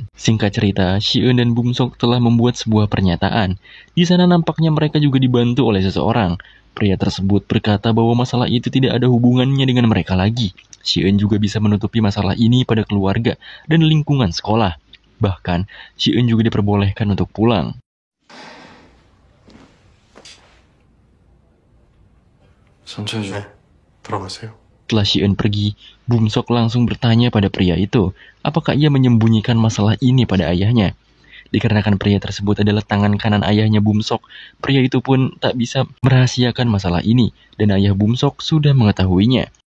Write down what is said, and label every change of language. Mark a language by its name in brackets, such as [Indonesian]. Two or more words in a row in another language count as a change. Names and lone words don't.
[Indonesian] Singkat cerita, Si-eun dan Bum-sok telah membuat sebuah pernyataan. Di sana nampaknya mereka juga dibantu oleh seseorang. Pria tersebut berkata bahwa masalah itu tidak ada hubungannya dengan mereka lagi. Si-eun juga bisa menutupi masalah ini pada keluarga dan lingkungan sekolah. Bahkan, Si-eun juga diperbolehkan untuk pulang. [Korean] 천천히 좀. 들어가세요. [Indonesian] Setelah Si-eun pergi, Bum-sok langsung bertanya pada pria itu, apakah ia menyembunyikan masalah ini pada ayahnya. Dikarenakan pria tersebut adalah tangan kanan ayahnya Bum-sok, pria itu pun tak bisa merahasiakan masalah ini, dan ayah Bum-sok sudah mengetahuinya.